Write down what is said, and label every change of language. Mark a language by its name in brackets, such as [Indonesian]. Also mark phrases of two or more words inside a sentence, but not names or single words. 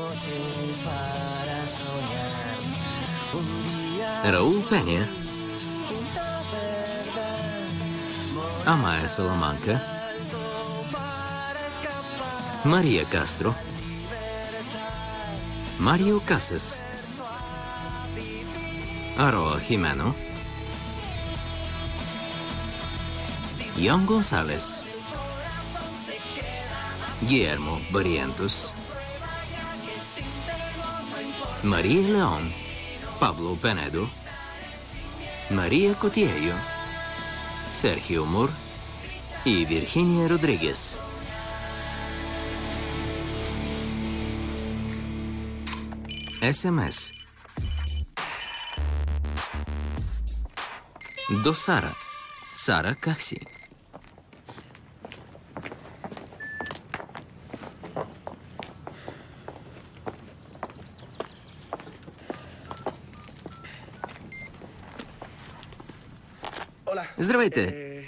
[Bulgarian] Раул Пеня, Амая Саламанка, Мария Кастро, Марио Касас, Ароа Химено, Йон Гонсалес, [Spanish] Guillermo Barrientos, María León, Pablo Penedo, María Cotiello, Sergio Mur y Virginia Rodríguez. [Bulgarian] SMS. До Сара. Сара, как си? Здравейте.